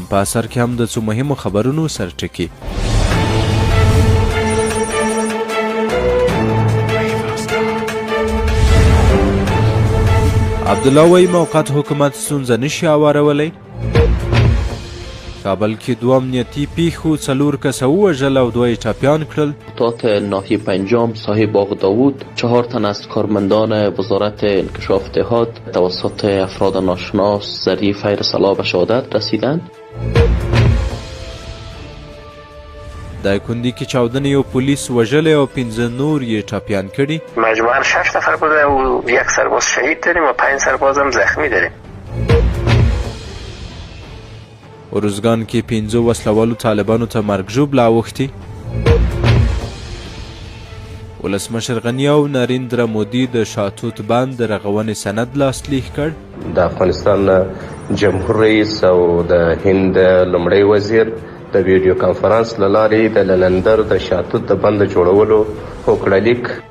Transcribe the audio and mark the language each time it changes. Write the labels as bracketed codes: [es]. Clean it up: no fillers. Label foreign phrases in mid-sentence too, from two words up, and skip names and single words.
[ps] په اثر کې هم د څو مهمو خبرونو سرټکي. عبدالله وایي موقت حکومت ستونزه نشي هوارولی. کابل کې 2 امنیتي پیښو 4 کسه ووژل او 2 یې ټپیان کړل. [fa] تحت ناحیه پنجام صاحب باغ داوود 4 تن از کارمندان وزارت انکشاف دهات توسط افراد ناشناس ذریعه فیر صلاح به شهادت رسیدند. [ps] د کندی کې 14 یو پولیس وژلی او 15 نور یې ټپیان کړي. [fa] مجموعاً 6 نفر بوده و 1 سرباز شهید داریم و 5 سرباز هم زخمی داریم. [ps] ارزګان کې 15 وسلوالو طالبانو ته مرګ ژوبله اوښتي. ولسمشر غني او نریندرا مودي د شاتوت بند د رغونې سند لاسلیک کړ. د افغانستان جمهور رئیس او د هند لومړی وزیر د ویډیو کانفرنس له لارې د لندن د شاتوت د بند جوړولو هوکړلیک.